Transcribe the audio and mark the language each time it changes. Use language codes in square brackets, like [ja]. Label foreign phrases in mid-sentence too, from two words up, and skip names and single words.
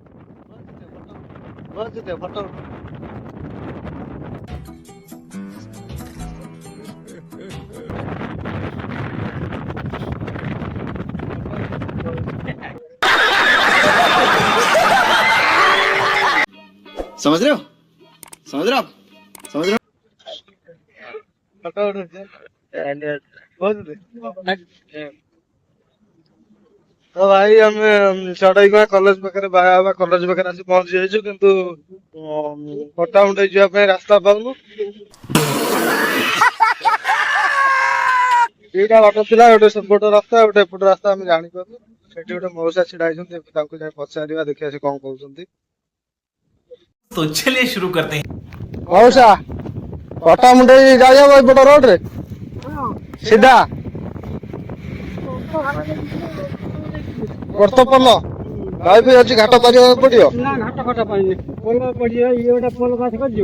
[hi] समझ रहे हो समझ रहे हो आप समझ रहे हो [or] ତ ଭାଇ ହମ ଚଢ଼ାଇ କଲେଜ ପାଖେ ବାବା କଲେଜ ପାଖେ ଆସି ପହଞ୍ଚି ଯାଇଛୁ କିନ୍ତୁ ପଟ୍ଟାମୁଣ୍ଡେଇ ଯିବା ପାଇଁ ରାସ୍ତା ପାଉନୁ। ଦିଟା ବାଟ ଥିଲା, ଗୋଟେ ସେପଟ ରାସ୍ତା ଗୋଟେ ଏପଟ ରାସ୍ତା ଆମେ ଜାଣିପାରୁନୁ। ସେଠି ଗୋଟେ ମଉସା ଛିଡା ହେଇଛନ୍ତି, ତାଙ୍କୁ ଯାଇ ପଚାରିବା ଦେଖିବା ସେ କଣ କହୁଛନ୍ତି। [hi] तो चलिए शुरू करते हैं। [or] ମଉସା ପଟ୍ଟାମୁଣ୍ଡେଇ ଯାଇହବ ଏପଟ ରୋଡ ରେ ସିଧା ବର୍ତ୍ତପଲ୍ଲ ଭାଇ ବି ଅଛି, ଘାଟ ପାରିବାକୁ ପଡିବ। ନା ଘାଟ ଫାଟ ପାଇନି ପୋଲ ପଡିବ, ଇଏ ଗୋଟେ ପୋଲ ପାସ କରିଯିବ